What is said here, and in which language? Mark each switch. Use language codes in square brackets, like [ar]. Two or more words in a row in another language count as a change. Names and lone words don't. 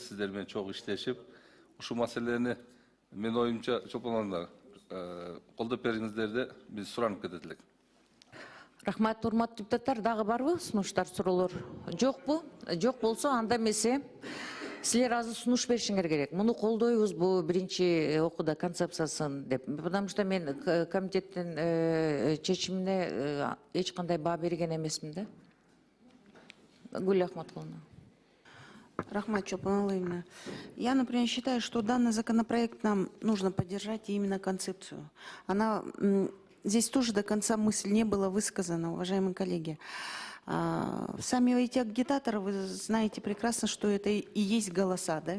[ky] Сиздер менен чогуу иштешип, ушул маселени менин оюмча Чолпон Алиевна колдоп бериңиздерди биз суранып кетет элек. Рахмат, урматтуу депутаттар, дагы барбы сунуштар, суроолор? Жокпу? Жок болсо анда эмесе силер азыр сунуш беришиңер керек. Муну колдойбуз бу биринчи окууда концепциясын деп. [ru] Потому что [ky] мен комитеттин чечимине эч кандай баа берген эмесмин да. Гүл Ахматкуловна. Рахмат Чолпон-Алиевна. [ru] Я, например, считаю, что данный законопроект нам нужно поддержать и именно концепцию. Она, здесь тоже до конца мысль не была высказана, уважаемые коллеги. Сами эти агитаторы, вы знаете прекрасно, что это и есть голоса, да?